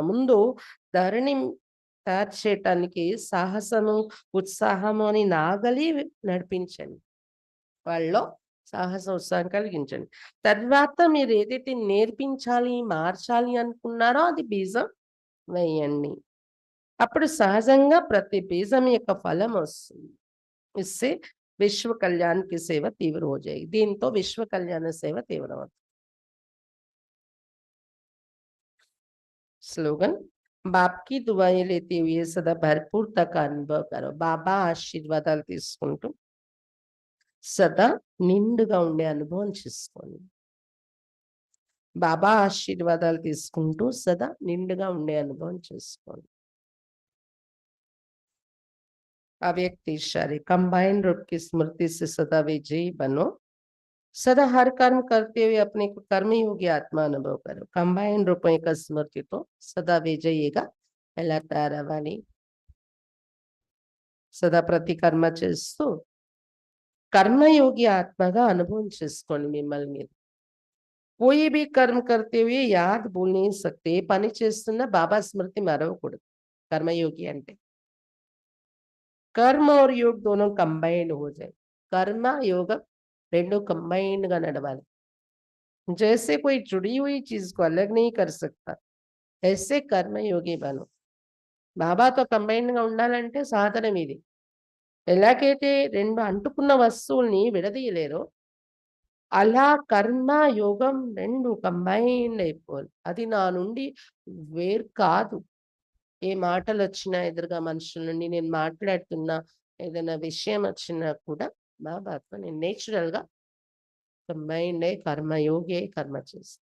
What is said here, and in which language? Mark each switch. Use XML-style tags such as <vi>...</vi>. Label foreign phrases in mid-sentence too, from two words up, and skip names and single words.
<te>ముందు ధరణి తయారు చేయటానికి సాహసము, ఉత్సాహము అని నాగలి నడిపించండి. వాళ్ళలో సాహస ఉత్సాహం కలిగించండి. తర్వాత మీరు ఏదైతే నేర్పించాలి, మార్చాలి అనుకున్నారో అది బీజం వేయండి. అప్పుడు సహజంగా ప్రతి బీజం యొక్క ఫలం వస్తుంది.</te> <hi>इससे विश्व कल्याण की सेवा तीव्र हो जाएगी.</hi> <te>దీంతో విశ్వ కళ్యాణ సేవ తీవ్రమవుతుంది.</te> <hi>स्लोगन बाप की दुआएं लेते हुए सदा भरपूरता का अनुभव करो.</hi> <te>బాబా ఆశీర్వాదాలు తీసుకుంటూ సదా నిండుగా ఉండే అనుభవం చేసుకోండి. బాబా ఆశీర్వాదాలు తీసుకుంటూ సదా నిండుగా ఉండే అనుభవం చేసుకోండి.</te> <hi>अव्यक्त इशारे कंबाइंड रूप की स्मृति से सदा विजयी बनो. सदा हर कर्म करते हुए अपने को कर्मयोगी आत्मा अनुभव करो. कंबाइंड रूप</hi> <te>యొక్క స్మృతితో సదా విజయిగా ఎలా తయారవ్వాలి? సదా ప్రతి కర్మ చేస్తూ కర్మయోగి ఆత్మగా అనుభవం చేసుకోండి మిమ్మల్ని మీరు.</te> <hi>कोई भी कर्म करते हुए याद भूल नहीं सकते.</hi> <te>పని చేస్తున్న బాబా స్మృతి మరవకూడదు कर्मयोगी అంటే.</te> <hi>कर्म और योग दोनों कंबाइंड हो जाए. कर्म योग</hi> <te>రెండు कंबाइंड గా నడవాలి.</te> <hi>जैसे कोई जुड़ी हुई चीज को अलग नहीं कर सकता ऐसे कर्मयोगी बनो.</hi> <te>బాబాతో కంబైన్డ్ గా ఉండాలంటే సాధనం ఇది. ఎలాగైతే రెండు అంటుకున్న వస్తువుల్ని విడదీయలేరో అలా కర్మ యోగం రెండు కంబైన్డ్ అయిపోవాలి. అది నా నుండి వేరు కాదు. ఏ మాటలు వచ్చినా ఎదురుగా మనుషుల నుండి నేను మాట్లాడుతున్నా, ఏదైనా విషయం వచ్చినా కూడా బాబాతో నేను నేచురల్ గా కంబైన్డ్ అయి కర్మయోగి అయి కర్మ చేస్తాను.</te>